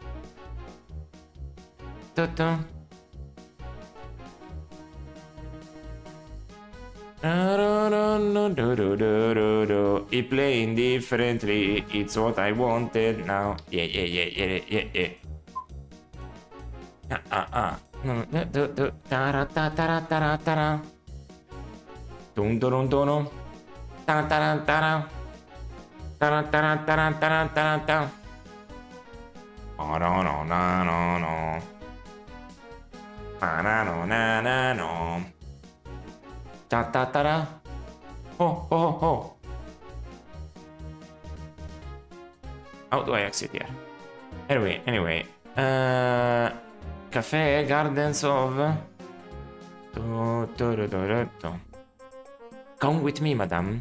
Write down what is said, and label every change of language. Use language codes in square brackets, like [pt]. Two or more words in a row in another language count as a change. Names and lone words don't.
[en] Tutto. He playing differently. It's what I wanted now. Yeah. Tara tara tara tara. Dun dun dun. Tara tara tara. Tara tara tara tara tara tara. Oh no no no no no. Na no na na no. Ta ta ta ra. Oh oh oh. How do I exit here? Anyway. Cafe Gardens of. Come with me, madame.